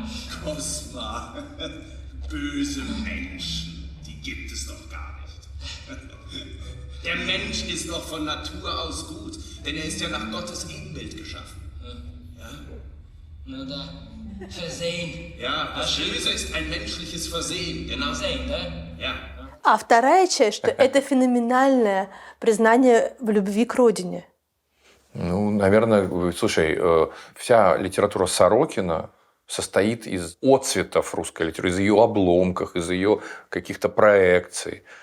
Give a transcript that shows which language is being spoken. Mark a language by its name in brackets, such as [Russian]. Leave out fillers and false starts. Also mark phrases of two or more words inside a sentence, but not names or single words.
[German] Kosma, böse Menschen, die gibt es doch gar nicht. Der Mensch ist doch von Natur aus gut, denn er ist ja nach Gottes Ebenbild geschaffen. Ja? Na da, Versehen. Ja, das Böse ist ein menschliches Versehen, genau. Versehen, да? Ja. [Russian] А вторая часть, что это феноменальное признание в любви к родине. Ну, наверное, слушай, вся литература Сорокина состоит из отцветов русской литературы, из ее обломков, из ее каких-то проекций.